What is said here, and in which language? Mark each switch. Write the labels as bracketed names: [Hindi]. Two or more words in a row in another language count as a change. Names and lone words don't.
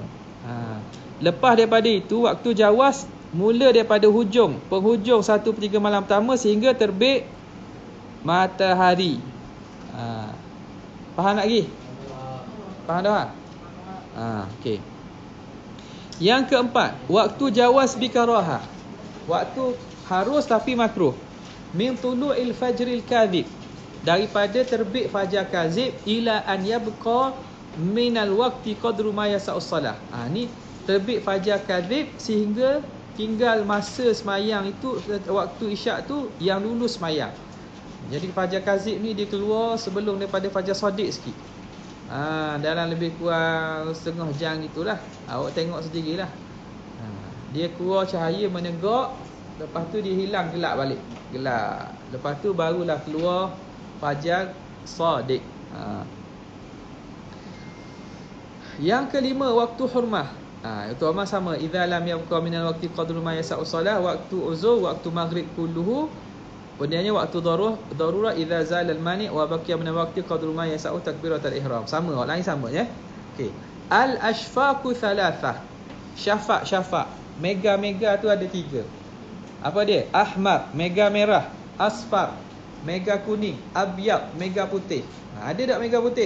[Malay] Lepas daripada itu, waktu jawaz mula daripada penghujung 1/3 malam pertama sehingga terbit matahari. Faham tak lagi? Faham dah? Okey. Yang keempat, waktu [Arabic] جواز بكراهة. [Malay] Waktu harus tapi makruh. [Arabic] من طلوع الفجر الكاذب. [Malay] Daripada terbit fajar kazib [Arabic] إلى أن يبقى من الوقت قدر ما يسع الصلاة. [Malay] Ni terbit fajar kazib sehingga tinggal masa semayang itu, waktu isyak tu yang dulu semayang. Jadi fajar kazib ni dia keluar sebelum daripada fajar sadiq sikit. Dalam lebih kurang setengah jam gitulah. Awak tengok sendirilah. Dia keluar cahaya menegak, lepas tu dia hilang gelap balik. Gelap. Lepas tu barulah keluar fajar sadiq. Yang kelima, waktu hurmah. Itu amat sama. [Arabic] إذا لم يبق من الوقت قدر ما يسع الصلاة. [Malay] Waktu uzur, waktu maghrib [Arabic] kulluhu. [Malay] Kemudiannya waktu darurah [Arabic] إذا زال المانع وبقي من الوقت قدر ما يسع تكبيرة الإحرام. [Malay] Sama, orang lain sama ya. Okey. [Arabic] الأشفاق ثلاثة. [Malay] Syafaq. Mega tu ada 3. Apa dia? Ahmar, mega merah. Asfar, mega kuning. Abyad, mega putih. Ada tak mega putih?